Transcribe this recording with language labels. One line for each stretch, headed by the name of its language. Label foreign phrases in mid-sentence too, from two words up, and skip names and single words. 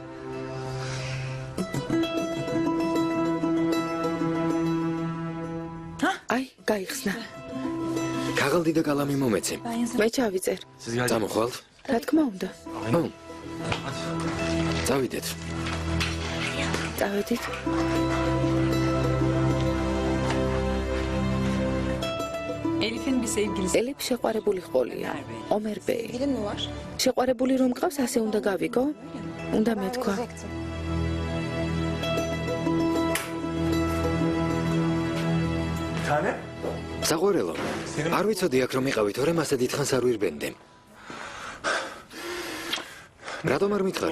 Georgian: აი, გაიხსნა. ქაღალდი და კალამი მომეცი. მე ჩავიწერ. წამოხვალთ? რა თქმა უნდა. წავიდეთ. წავედით.
Turkish: Elif'in bir sevgilisi.
Georgian: ელიფ შეყვარებული ყოლია. ომერ ბეი.
Turkish: Dilin mi var?
Georgian: შეყვარებული რომ მყავს, ასე უნდა გავიგო? უნდა მეთქვა.
Turkish: Tane?
Georgian: საყვარელო. არ ვიცოდი აქ რომ იყავი, თორემ ასე დიდხანს არ ვირბენდე. რატომ არ მითხარი?